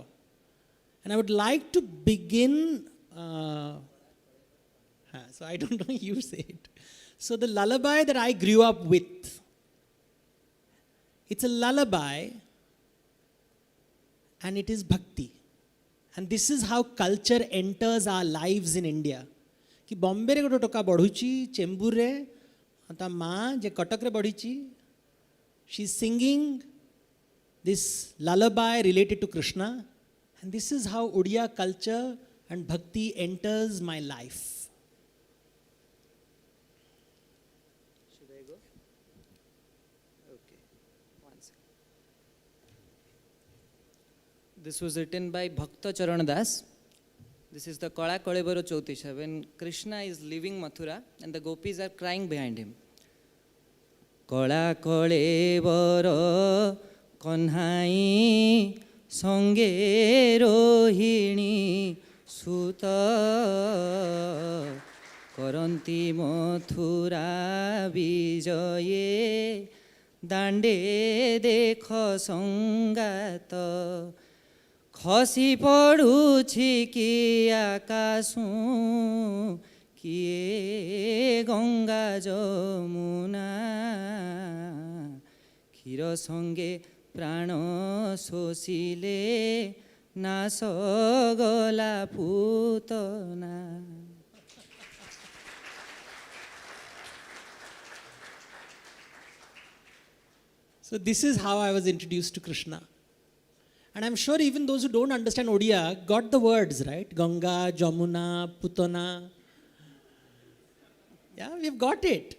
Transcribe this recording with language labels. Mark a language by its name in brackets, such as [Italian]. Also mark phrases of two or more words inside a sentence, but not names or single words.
[English] And I would like to begin, so I don't know, you say it. So the lullaby that I grew up with, it's a lullaby and it is bhakti. And this is how culture enters our lives in India. [Odia] କି ବମ୍ବେ ରେ ଗୋଟେ ଟୋକା ବଢ଼ୁଚି ଚେମ୍ବୁର ରେ ତା ମାଁ ଯେ କଟକ ରେ ବଢ଼ିଚି, [English] she is singing this lullaby related to Krishna, and this is how Odia culture and bhakti enters my life. Should I go? Okay, one second. This was written by Bhakta Charan Das. This is the Kala Kalebaro Chautisha, when Krishna is leaving Mathura and the gopis are crying behind him. [Odia] କଳା କଳେବର କହ୍ନାଇ ସଙ୍ଗେ ରୋହିଣୀ ସୁତ କରନ୍ତି ମଥୁରା ବିଜୟେ ଦଣ୍ଡେ ଦେଖା ସଙ୍ଗତ ଖସି ପଡ଼ୁଛି କି ଆକାଶୁ କିଏ ଗଙ୍ଗା ଯମୁନା କ୍ଷୀର ସଙ୍ଗେ ପ୍ରାଣ ଶୋଷିଲେ ନାଶ ଗଲା ପୂତନା. [English] So this is how I was introduced to Krishna. And I'm sure even those who don't understand Odia got the words, right? Ganga, Jamuna, Putana. Yeah, we've got it.